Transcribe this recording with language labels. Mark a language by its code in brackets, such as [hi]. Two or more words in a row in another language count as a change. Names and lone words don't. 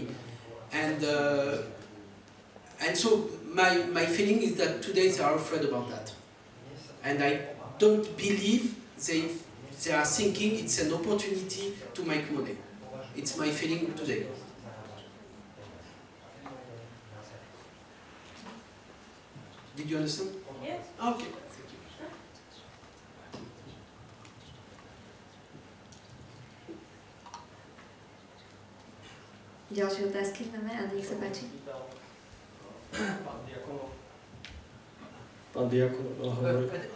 [en] And so my feeling is that today they are afraid about that, and I don't believe they are thinking it's an opportunity to make money. It's my feeling today. Did you understand? Yes. Okay. [sk] Ďalšie otázky máme? A nech sa páči. Pán Diacono veľa hovoril.